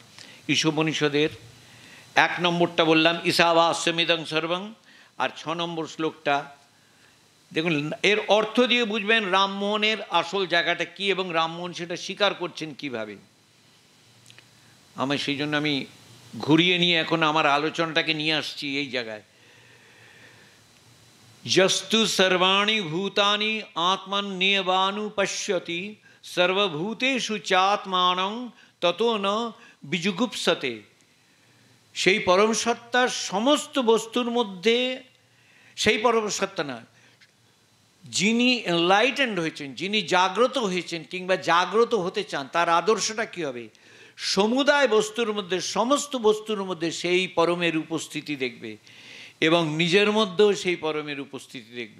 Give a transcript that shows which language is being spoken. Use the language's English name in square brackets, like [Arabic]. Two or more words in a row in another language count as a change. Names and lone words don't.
[Bangla] ঈশোপনিষদের 1 নম্বরটা বললাম, [Sanskrit] ঈশাবাস্যমিদং সর্বং, [Bangla] আর 6 নম্বর শ্লোকটা দেখুন। এর অর্থ দিয়ে বুঝবেন রামমোহনের আসল জায়গাটা কি এবং রামমোহন সেটা স্বীকার করছেন কিভাবে। সেই জন্য আমি ঘুরিয়ে নিয়ে এখন আমার আলোচনাটাকে নিয়ে আসছি এই জায়গায়। [Sanskrit] যস্তু সর্বাণি ভূতানি আত্মন নিয়বানুপশ্যতি সর্বভূতেষু চাত্মানং ততো ন বিজুগুপ্সতে। [Bangla] সেই পরম সত্তার সমস্ত বস্তুর মধ্যে, সেই পরম সত্তা না, যিনি এনলাইটেন্ড হয়েছেন, যিনি জাগ্রত হয়েছেন কিংবা জাগ্রত হতে চান, তার আদর্শটা কী হবে? সমুদায় বস্তুর মধ্যে, সমস্ত বস্তুর মধ্যে সেই পরমের উপস্থিতি দেখবে এবং নিজের মধ্যেও সেই পরমের উপস্থিতি দেখবে।